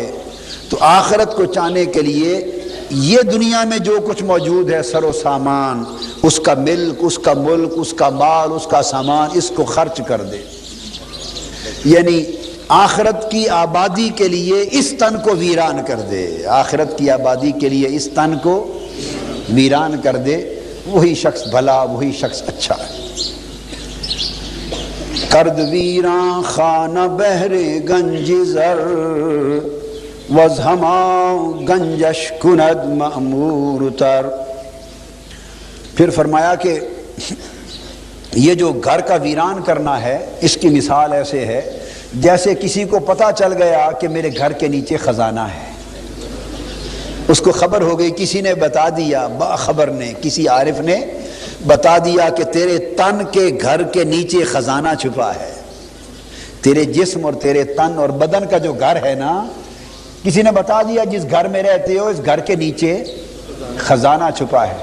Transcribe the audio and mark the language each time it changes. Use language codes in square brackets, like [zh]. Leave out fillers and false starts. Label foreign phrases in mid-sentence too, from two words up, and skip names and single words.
[ur] تو آخرت کو چاہنے کے لیے یہ دنیا میں جو کچھ موجود ہے سر و سامان، اس کا ملک، اس کا ملک، اس کا مال، اس کا سامان، اس کو خرچ کر دے، یعنی آخرت کی آبادی کے لیے اس تن کو ویران کر دے، آخرت کی آبادی کے لیے اس تن کو ویران کر دے، وہی شخص بھلا، وہی شخص اچھا ہے۔ [fa] کرد ویران خانہ بہر گنج زر، وز ہما گنجش کند معمور تر۔ [ur] پھر فرمایا کہ یہ جو گھر کا ویران کرنا ہے، اس کی مثال ایسے ہے جیسے کسی کو پتہ چل گیا کہ میرے گھر کے نیچے خزانہ ہے، اس کو خبر ہو گئی، کسی نے بتا دیا، باخبر نے، کسی عارف نے بتا دیا کہ تیرے تن کے گھر کے نیچے خزانہ چھپا ہے، تیرے جسم اور تیرے تن اور بدن کا جو گھر ہے نا، کسی نے بتا دیا جس گھر میں رہتے ہو اس گھر کے نیچے خزانہ چھپا ہے۔